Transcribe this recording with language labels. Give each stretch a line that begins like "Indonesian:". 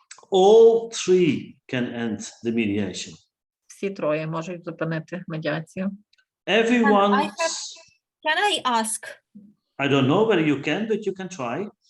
English: All three can end the mediation.
Ukrainian: Всі троє можуть зупинити медіацію.
English: Everyone, Can I ask? I don't know whether you can, but you can try.